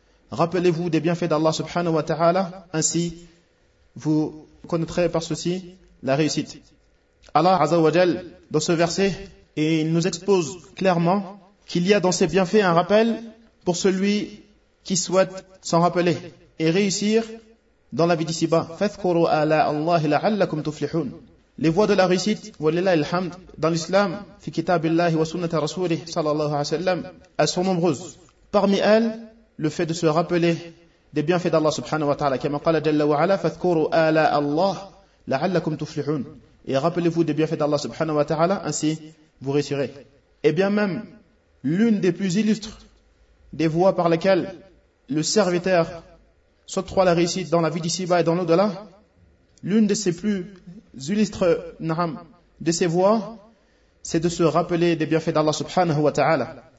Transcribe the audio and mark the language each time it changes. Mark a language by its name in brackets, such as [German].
[French] Rappelez-vous des bienfaits d'Allah subhanahu wa ta'ala, ainsi vous connaîtrez par ceci la réussite. Allah azza wa jal, dans ce verset, et il nous expose clairement qu'il y a dans ces bienfaits un rappel pour celui qui souhaite s'en rappeler et réussir dans la vie d'ici-bas. [Arabic] فَذْكُرُوا أَلَىٰ أَلَّهِ لَعَلَّكُمْ تُفْلِحُونَ. [French] Les voies de la réussite, [Arabic] وَلِلَّهِ الْحَمْدِ, [French] dans l'islam, [Arabic] فِي كِتَابِ اللَّهِ وَسُنَّةَ رَسُولِهِ صَلَى اللَّهُ عَلَيْهِ وَسَلَّمَ, [French] elles sont nombreuses. Parmi elles, le fait de se rappeler des bienfaits d'Allah subhanahu wa ta'ala, comme [Arabic] قال جل وعلا فاذكروا آلاء الله لعلكم تفلحون. [French] Et rappelez-vous des bienfaits d'Allah subhanahu wa ta'ala, ainsi vous réussirez. Et bien même l'une des plus illustres des voies par lesquelles le serviteur s'octroie la réussite dans la vie d'ici-bas et dans l'au-delà, l'une de ses plus illustres de ces voies, c'est de se rappeler des bienfaits d'Allah subhanahu wa ta'ala.